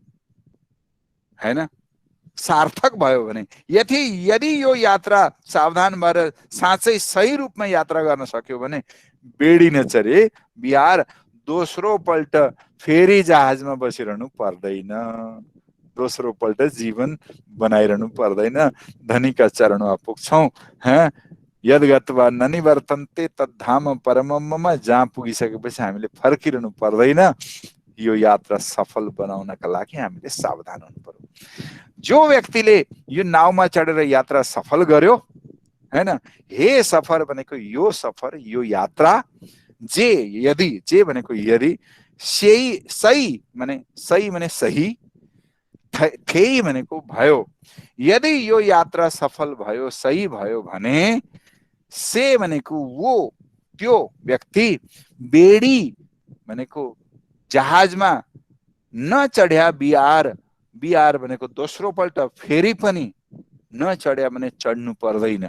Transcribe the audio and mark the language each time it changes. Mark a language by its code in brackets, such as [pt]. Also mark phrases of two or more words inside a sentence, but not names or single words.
[ne] हैन, सार्थक भयो भने, यदि यो यात्रा सावधान भएर साँच्चै सही रूपमा यात्रा गर्न सक्यो भने बेडी नचढे बिहार, दोस्रो पल्ट फेरि जहाजमा बसिरहनु पर्दैन, दोस्रो पल्ट जीवन बनाइरहनु पर्दैन। धनीका चरणमा पुग्छौँ, [sa] यद गत्वा ननिवर्तन्ते तद्धाम परमममा, [ne] जहाँ पुगिसकेपछि हामीले फर्किरहनु पर्दैन। यो यात्रा सफल बनाउनका लागि हामीले सावधान हुनु पर्यो। जो व्यक्तिले यो नावमा चढेर यात्रा सफल गर्यो हैन, हे सफर भनेको यो सफर, यो यात्रा, जे भनेको यदि, सही माने सही, थे भनेको भयो। यदि यो यात्रा सफल भयो, सही भयो भने से भनेको वो, त्यो व्यक्ति, बेडी भनेको जहाजमा नचढ्या बिहार भनेको दोस्रो पल्ट फेरि पनि नचढ्या भने चढ्नु पर्दैन।